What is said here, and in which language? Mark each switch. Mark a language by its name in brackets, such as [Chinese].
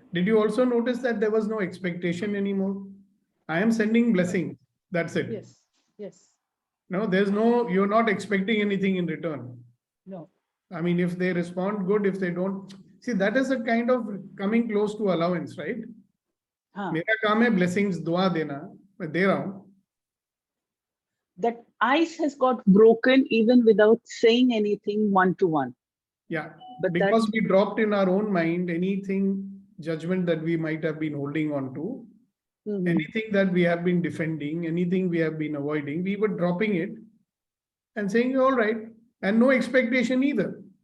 [English] Did you also notice that there was no expectation anymore? I am sending blessings. That's it. Yes. Yes. No, there's no, you're not expecting anything in return. No. I mean, if they respond, good. If they don't, see, that is a kind of coming close to allowance, right? [Hindi] मेरा काम है blessings दुआ देना, मैं दे रहा हूँ. [English] That ice has got broken even without saying anything one-to-one. Yeah, But because we dropped in our own mind anything, judgment that we might have been holding on to, anything that we have been defending, anything we have been avoiding, we were dropping it and saying, all right, and no expectation either.